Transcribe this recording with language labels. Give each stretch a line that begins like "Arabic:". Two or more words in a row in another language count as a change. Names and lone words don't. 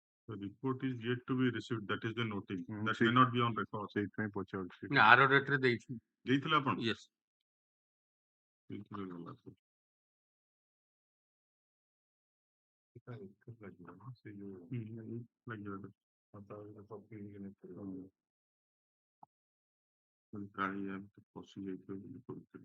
English: The report is yet to be received. That is the notice. That see- may not be on record.
Odia: ସେଇଥିପାଇଁ ପଚାରୁଛି ନା ଆର ଡେଟ୍ରେ ଦେଇଥିଲି ଦେଇଥିଲେ ଆପଣ? ୟେସ୍ ଦେଇଥିଲେ ଗଲା ତ। ସେଟା ଏଥିରେ ଲାଗିବ ନା, ସେ ଯୋଉ ଲାଗିବ ଏଟା। ଆଉ ତା ଭିତରେ copy ହେଇକି ନେଇପାରିବ। କାଳେ ୟା ଭିତରେ ପଶି ଯାଇଥିବ ବୋଲି କହୁଥିଲେ।